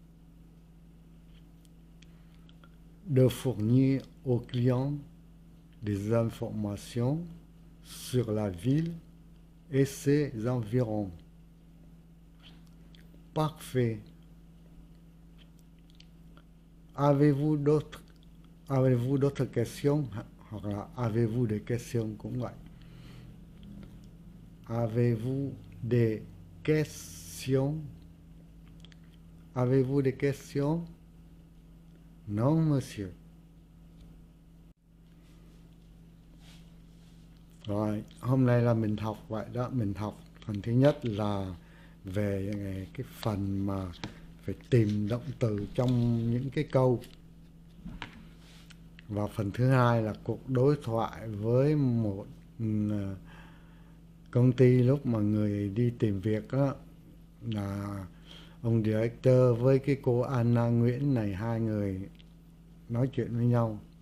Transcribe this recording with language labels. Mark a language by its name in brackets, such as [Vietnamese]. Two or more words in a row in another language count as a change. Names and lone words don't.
[French] De fournir aux clients des informations sur la ville et ses environs. Parfait. Avez-vous d'autres questions? [Vietnamese] Hoặc là [French] avez-vous des questions [Vietnamese] cũng vậy. [French] Avez-vous des questions? Avez-vous des questions? Non, monsieur. [Vietnamese] Rồi, hôm nay là mình học vậy đó, mình học phần thứ nhất là về cái phần mà phải tìm động từ trong những cái câu. Và phần thứ hai là cuộc đối thoại với một công ty lúc mà người đi tìm việc đó, là ông director với cái cô Anna Nguyễn này, hai người nói chuyện với nhau.